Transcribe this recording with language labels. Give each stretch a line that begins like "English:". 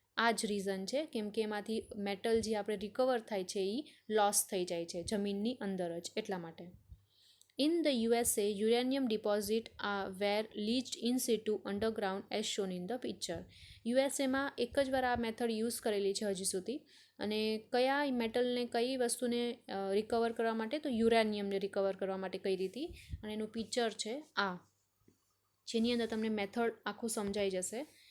Gujarati: આ જ રીઝન છે કેમ કે એમાંથી મેટલ જે આપણે રિકવર થાય છે એ લોસ થઈ જાય છે જમીનની અંદર જ, એટલા માટે.
English: In the USA, uranium deposit were leached in situ underground as shown in the picture.
Gujarati: યુએસએમાં એક જ વાર આ મેથડ યુઝ કરેલી છે હજી સુધી. અને કયા મેટલને કઈ વસ્તુને રિકવર કરવા માટે? તો યુરેનિયમને રિકવર કરવા માટે કઈ રીતે, અને એનું પિક્ચર છે આ, જેની અંદર તમને મેથડ આખું સમજાઈ જશે.